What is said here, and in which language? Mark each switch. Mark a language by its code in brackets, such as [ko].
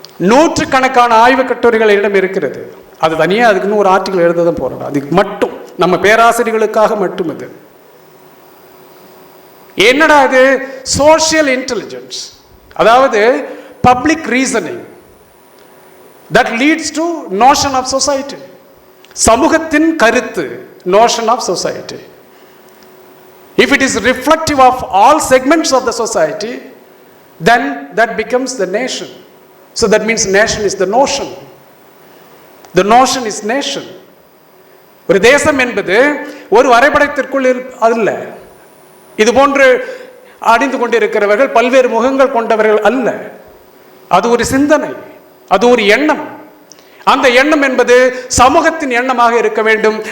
[ta] நூற்றுக்கணக்கான ஆய்வு கட்டுரைகள் என்னிடம் இருக்கிறது. அது தனியாக அதுக்குன்னு ஒரு ஆர்டிக்கல் எழுத தான் போகிறோம். அதுக்கு மட்டும் நம்ம பேராசிரியர்களுக்காக மட்டும் இது. என்னடா அது? சோஷியல் இன்டெலிஜென்ஸ், அதாவது public reasoning, [en] that leads to notion of society. [ta] சமூகத்தின் கருத்து, [en] notion of society. If it is reflective of all segments of the society, then that becomes the nation. So that means nation is the notion. The notion is nation. [ta] ஒரு தேசம் என்பது ஒரு வரைபடத்திற்குள் அல்ல. இது போன்று அணிந்து கொண்டிருக்கிறவர்கள் பல்வேறு முகங்கள் கொண்டவர்கள் அல்ல. அது ஒரு சிந்தனை, அது ஒரு எண்ணம். அந்த எண்ணம் என்பது சமூகத்தின் எண்ணமாக இருக்க வேண்டும்.